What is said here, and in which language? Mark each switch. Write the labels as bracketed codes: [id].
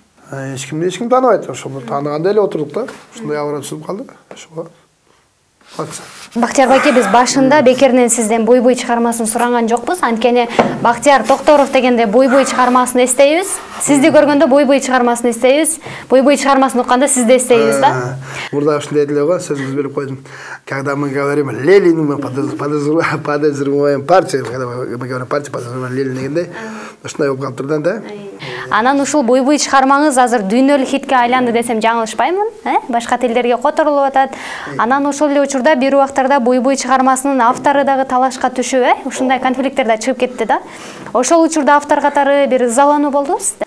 [ky] Эч ким тааныбайт, ошону тааныганда эле отурдук да. Ушундай абырат түшүп калды. Ошого. Бактияр байке, биз башында бекеринен сизден бой чыгармасын суранган жокпуз. Анткени Бактияр Токторов дегенде бой чыгармасын эстейбиз. Сизди көргөндө бой чыгармасын эстейбиз. Бой чыгармасын укканда сизди эстейбиз да. Мурда ушундай деле го, сөзүңүз берип койдум. [ru] Когда мы говорим Ленин, мы подозреваем партию, когда мы говорим партию, подозреваем Ленин [ky] дегенде, ушундай болуп калып турду да. Анан ушул бой чыгармаңыз азыр дүйнөлүк хитке айланды десем жаңылышпаймын, башка тилдерге которулуп атат. Анан ошол эле учурда бир убактарда бой чыгармасынын автору дагы талашка түшүп, ушундай конфликттер да чыгып кетти да. Ошол учурда автор катары бир ызалануу болдубу сизде?